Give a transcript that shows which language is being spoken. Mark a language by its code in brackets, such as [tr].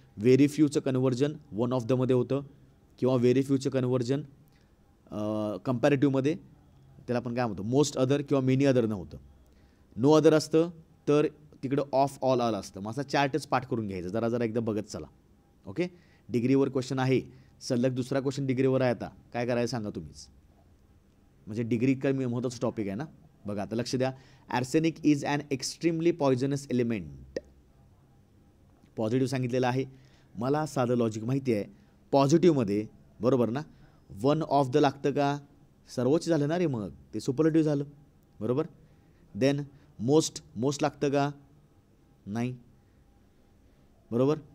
[mr] Very फ्यूचं conversion one of दमध्ये होतं किंवा very फ्यूचं conversion कंपॅरेटिव्हमध्ये त्याला आपण काय म्हणतो मोस्ट अदर किंवा मेनी अदरनं होतं. नो अदर असतं तर तिकडं ऑफ ऑल ऑल असतं. माझा चार्टच पाठ करून घ्यायचा, जरा जरा एकदा बघत चला. ओके. डिग्रीवर क्वेश्चन आहे, सलग दुसरा क्वेश्चन डिग्रीवर आहे. आता काय करायचं सांगा तुम्हीच, म्हणजे डिग्री काय महत्त्वाचं टॉपिक आहे ना. बघा आता लक्ष द्या. [en] Arsenic is an extremely poisonous element. [mr] Positive सांगितलेलं आहे. मला साधं लॉजिक माहिती आहे. पॉझिटिव्हमध्ये बरोबर ना वन ऑफ द लागतं का, सर्वोच्च झालं ना रे, मग ते सुपरलेटिव्ह झालं. बरोबर. देन मोस्ट लागतं का, नाही. बरोबर.